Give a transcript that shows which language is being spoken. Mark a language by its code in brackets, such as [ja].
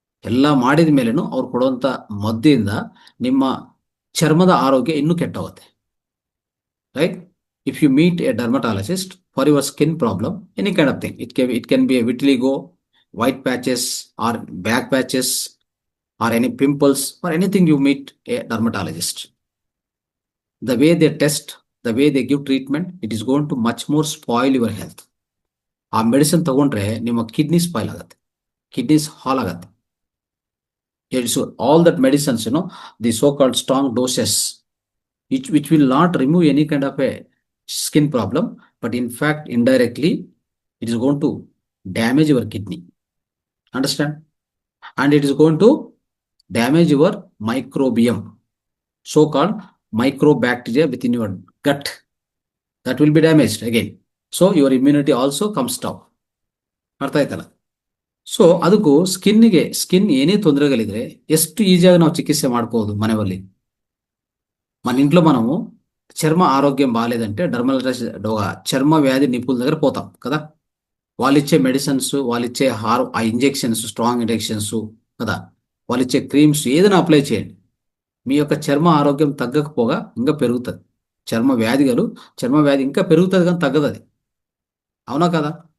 [kn] ಎಲ್ಲ ಮಾಡಿದ ಮೇಲೇನು ಅವ್ರು ಕೊಡುವಂಥ ಮದ್ದಿಯಿಂದ ನಿಮ್ಮ ಚರ್ಮದ ಆರೋಗ್ಯ ಇನ್ನೂ ಕೆಟ್ಟೋಗುತ್ತೆ, right. [en] If you meet a dermatologist for your skin problem, any kind of thing, it can be a vitiligo, white patches or black patches or any pimples or anything, you meet a dermatologist. The way they test, the way they give treatment, it is going to much more spoil your health. [kn] ಆ medicine ತಗೊಂಡ್ರೆ ನಿಮ್ಮ kidney spoil ಆಗುತ್ತೆ, kidneys ಹಾಲ್ ಆಗುತ್ತೆ. [en] It's all that medicines, the so called strong doses, which will not remove any kind of a skin problem, but in fact indirectly it is going to damage your kidney. Understand? And it is going to damage your microbiome, so called microbacteria within your gut, that will be damaged again. So your immunity also comes down. [kn] ಅರ್ಥ ಆಯ್ತಲ್ಲ. So ಅದಕ್ಕೂ skin ಏನೇ ತೊಂದರೆಗಳಿದ್ರೆ ಎಷ್ಟು ಈಸಿಯಾಗಿ ನಾವು ಚಿಕಿತ್ಸೆ ಮಾಡ್ಕೋಬಹುದು ಮನೆಯಲ್ಲಿ. [te] మన ఇంట్లో మనము చర్మ ఆరోగ్యం బాగాలేదంటే డర్మలరైటిస్ చర్మ వ్యాధి నిపుణుల దగ్గర పోతాం కదా. వాళ్ళు ఇచ్చే మెడిసిన్స్, వాళ్ళు ఇచ్చే ఆ ఇంజెక్షన్స్, స్ట్రాంగ్ ఇంజెక్షన్స్ కదా, వాళ్ళు ఇచ్చే క్రీమ్స్ ఏదైనా అప్లై చేయండి. మీ యొక్క చర్మ ఆరోగ్యం తగ్గకపోగా ఇంకా పెరుగుతుంది. చర్మ వ్యాధిగలు చర్మ వ్యాధి ఇంకా పెరుగుతుంది కానీ తగ్గదు అది. అవునా కదా?